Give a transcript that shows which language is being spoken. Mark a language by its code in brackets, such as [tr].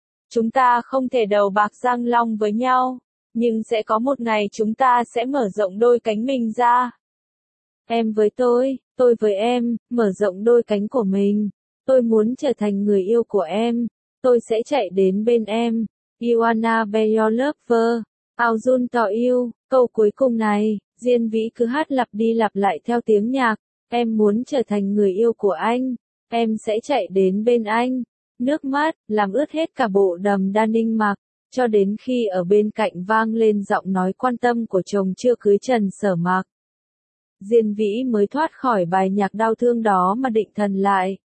[vi] Chúng ta không thể đầu bạc răng long với nhau, nhưng sẽ có một ngày chúng ta sẽ mở rộng đôi cánh mình ra. Em với tôi với em, mở rộng đôi cánh của mình, tôi muốn trở thành người yêu của em, tôi sẽ chạy đến bên em. [en] I wanna be your lover, I'll run to you. [vi] Câu cuối cùng này, Diên Vĩ cứ hát lặp đi lặp lại theo tiếng nhạc. Em muốn trở thành người yêu của anh, em sẽ chạy đến bên anh. Nước mắt làm ướt hết cả bộ đầm denim mặc, cho đến khi ở bên cạnh vang lên giọng nói quan tâm của chồng chưa cưới Trần Sở Mặc, Diên Vĩ mới thoát khỏi bài nhạc đau thương đó mà định thần lại.